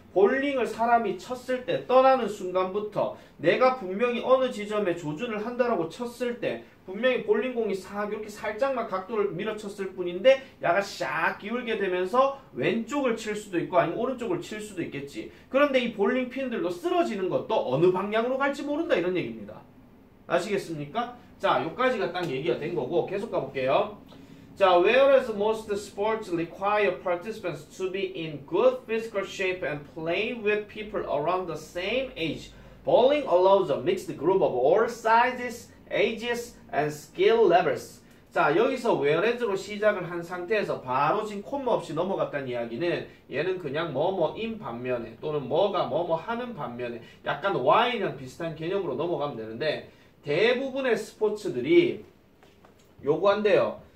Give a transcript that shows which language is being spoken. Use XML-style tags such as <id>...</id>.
<ko>볼링을 사람이 쳤을 때 떠나는 순간부터 내가 분명히 어느 지점에 조준을 한다라고 쳤을 때 분명히 볼링공이 싹 이렇게 살짝만 각도를 밀어쳤을 뿐인데 약간 샥 기울게 되면서 왼쪽을 칠 수도 있고 아니면 오른쪽을 칠 수도 있겠지. 그런데 이 볼링 핀들도 쓰러지는 것도 어느 방향으로 갈지 모른다 이런 얘기입니다. 아시겠습니까? 자, 여기까지가 딱 얘기가 된 거고 계속 가볼게요.</ko> <en>자, whereas most sports require participants to be in good physical shape and play with people around the same age, bowling allows a mixed group of all sizes, ages, and skill levels.</en> <ko>자, 여기서 whereas로 시작을 한 상태에서 바로 지금 콤마 없이 넘어갔다는 이야기는 얘는 그냥 뭐뭐인 반면에 또는 뭐가 뭐뭐 하는 반면에 약간 Y랑 비슷한 개념으로 넘어가면 되는데 대부분의 스포츠들이 요구한대요.</ko>